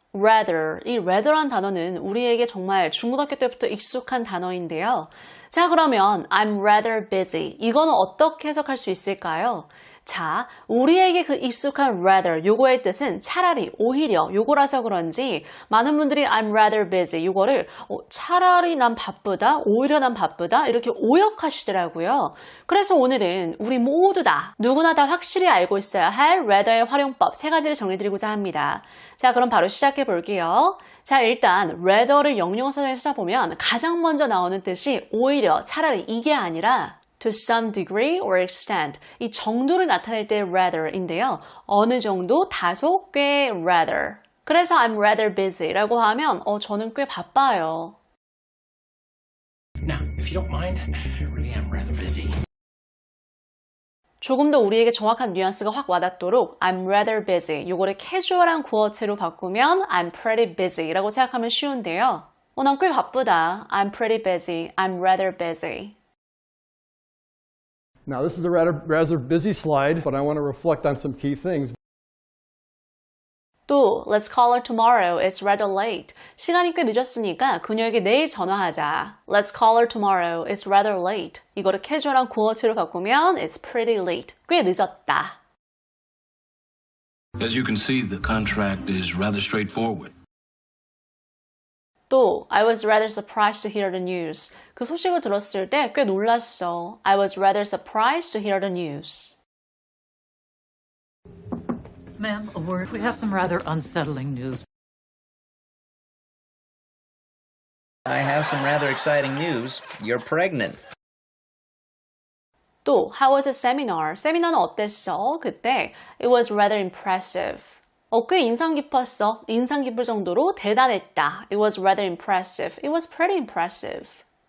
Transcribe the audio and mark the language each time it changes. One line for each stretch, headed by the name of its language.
Korean: rather, 이 rather란 단어는 우리에게 정말 중고등학교 때부터 익숙한 단어인데요. 자, 그러면
English: I'm rather busy.
Korean: 이거는 어떻게 해석할 수 있을까요? 자, 우리에게 그 익숙한 rather, 요거의 뜻은 차라리, 오히려 요거라서 그런지 많은 분들이
English: I'm rather busy
Korean: 요거를 차라리 난 바쁘다, 오히려 난 바쁘다 이렇게 오역하시더라고요. 그래서 오늘은 우리 모두 다, 누구나 다 확실히 알고 있어야 할 rather의 활용법 3가지를 정리드리고자 합니다. 자, 그럼 바로 시작해 볼게요. 자, 일단 rather를 영영사전에 찾아보면 가장 먼저 나오는 뜻이 오히려, 차라리 이게 아니라
English: to some degree or extent.
Korean: 이 정도를 나타낼 때 rather인데요. 어느 정도, 다소, 꽤 rather. 그래서
English: I'm rather busy
Korean: 라고 하면 저는 꽤 바빠요.
English: Now, if you don't mind, I really am rather busy.
Korean: 조금 더 우리에게 정확한 뉘앙스가 확 와닿도록
English: I'm rather busy.
Korean: 요거를 캐주얼한 구어체로 바꾸면
English: I'm pretty busy
Korean: 라고 생각하면 쉬운데요. 난 꽤 바쁘다.
English: I'm pretty busy. I'm rather busy. Now, this is a rather busy slide, but I want to reflect on some key things. 또 Let's call her tomorrow. It's rather late.
Korean: 시간이 꽤 늦었으니까 그녀에게 내일 전화하자.
English: Let's call her tomorrow. It's rather late.
Korean: 이거를 캐주얼한 구어체로 바꾸면
English: It's pretty late.
Korean: 꽤 늦었다.
English: As you can see, the contract is rather straightforward. 또 I was rather surprised to hear the news.
Korean: 그 소식을 들었을 때 꽤 놀랐어.
English: I was rather surprised to hear the news. Ma'am, a word. We have some rather unsettling news. I have some rather exciting news. You're pregnant. 또 How was the seminar?
Korean: 세미나는 어땠어?
English: 그때 It was rather impressive.
Korean: 꽤 인상 깊었어. 인상 깊을 정도로 대단했다.
English: It was rather impressive. It was pretty impressive.